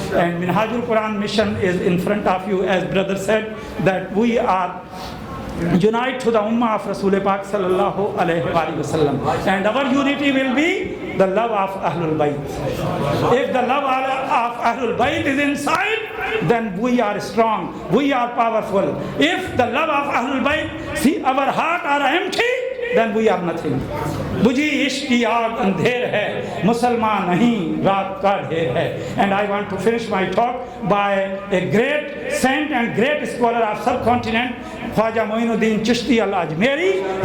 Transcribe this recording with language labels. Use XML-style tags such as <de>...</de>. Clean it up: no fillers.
<en>And Minhajul Quran mission is in front of you, as brother said, that we are unite to the ummah of Rasul Pak sallallahu alaihi wasallam, and our unity will be the love of Ahlul Bayt. If the love of Ahlul Bayt is inside, then we are strong, we are powerful. If the love of Ahlul Bayt, see, our heart are empty, then we are nothing.</en> <hi>बुझी इश्क की आग अंधेर है, मुसलमान नहीं रात का ढेर है.</hi> <en>And I want to finish my talk by a great saint and great scholar of subcontinent, Khwaja Moinuddin Chishti al-Ajmeri.</en>